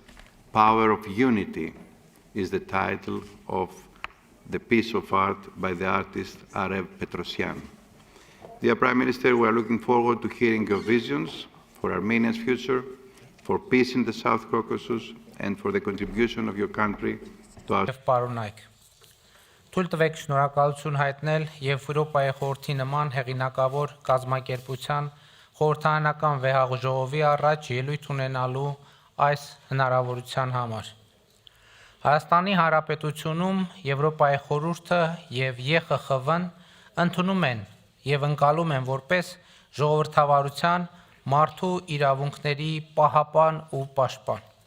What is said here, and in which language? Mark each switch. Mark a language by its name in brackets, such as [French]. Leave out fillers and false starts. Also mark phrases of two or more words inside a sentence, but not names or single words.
[English] Power of Unity is the title of the piece of art by the artist Aref Petrosyan. Dear Prime Minister, we are looking forward to hearing your visions for Armenia's future, for peace in the South Caucasus, and for the contribution of your country to our... [Armenian] Թույլ տվեք շնորհակալություն հայտնել եւ Եվրոպայի խորհրդի նման հեղինակավոր կազմակերպության խորհրդարանական վեհաղ ժողովի առաջ ելույթ ունենալու այս հնարավորության համար։ Հայաստանի Հանրապետությունում Եվրոպայի խորհուրդը եւ ԵԽԽՎ-ն ընդունում են եւ ընկալում են որպես ժողովրդավարության, մարդու իրավունքների պահապան ու պաշտպան։